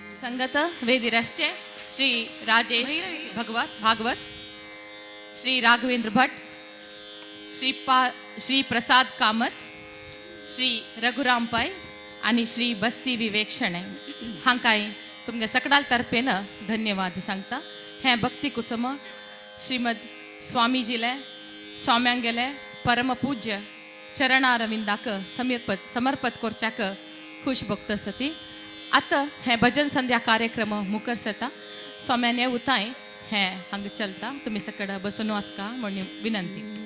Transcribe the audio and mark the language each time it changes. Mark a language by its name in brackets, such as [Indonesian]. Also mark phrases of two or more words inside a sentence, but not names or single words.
[Konkani] संगत वेदिरश्चे श्री राजेश भागवत, श्री राघवेंद्र भट्ट, श्री प्रसाद कामत, श्री रघुराम पै आणि श्री बस्ती विवेक शणै हांकाय तुमगे सकडाल तर्फेन धन्यवाद सांगता. हे भक्ती कुसुम श्रीमद स्वामीजीले स्वाम्यांगेले परम पूज्य चरणारविंदाक समर्पत करच्याक खुश भक्त सती. आता हे भजन संध्या कार्यक्रम मुखार सरता. स्वाम्याने उताय हे हांग चलता. तुम्ही सकड बसून वाचका म्हणून विनंती.